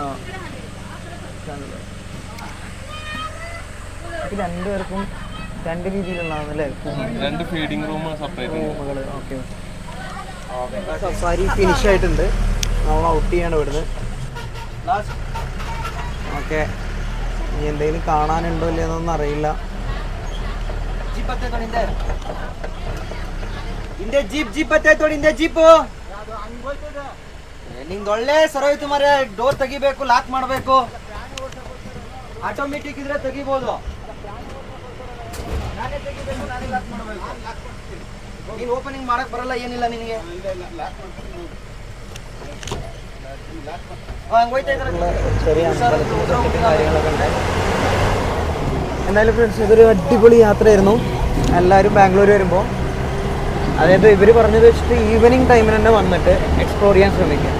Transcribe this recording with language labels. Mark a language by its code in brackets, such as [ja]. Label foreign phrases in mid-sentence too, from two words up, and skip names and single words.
[ml] രണ്ടുപേർക്കും രണ്ട് രീതിയിലുള്ളതാണല്ലേ? [en] രണ്ട് feeding room separate [ml] റൂമുകൾ. ഓക്കെ, [en] safari finish [ml] ആയിട്ടുണ്ട്. നമ്മൾ ഔട്ട് ചെയ്യാണ് ഇവിടുന്ന്. ഓക്കെ, ഇനി എന്തെങ്കിലും കാണാനുണ്ടോ ഇല്ലെന്നൊന്നും അറിയില്ല. [kn] ನಿಂದು ಒಳ್ಳೆ ಸರೋಯ್ತು ಮರೆ. ಡೋರ್ ತೆಗಿಬೇಕು, ಲಾಕ್ ಮಾಡಬೇಕು. ಆಟೋಮೆಟಿಕ್ ಇದ್ರೆ ತೆಗಿಬೋದು. ನಾನೇ ತೆಗಿಬೇಕು, ನಾನೇ ಲಾಕ್ ಮಾಡಬೇಕು. ನೀನು ಓಪನಿಂಗ್ ಮಾಡಕ್ ಬರಲ್ಲ, ಏನಿಲ್ಲ ನಿನಗೆ. [ml] ചെറിയ കാര്യങ്ങളൊക്കെ ഉണ്ട്. എന്തായാലും ഫ്രണ്ട്സ്, ഇതൊരു അടിപൊളി യാത്രയായിരുന്നു. എല്ലാവരും ബാംഗ്ലൂർ വരുമ്പോൾ, അതായത് ഇവർ പറഞ്ഞത് വെച്ചിട്ട് ഈവനിങ് ടൈമിൽ തന്നെ വന്നിട്ട് എക്സ്പ്ലോർ ചെയ്യാൻ ശ്രമിക്കുക.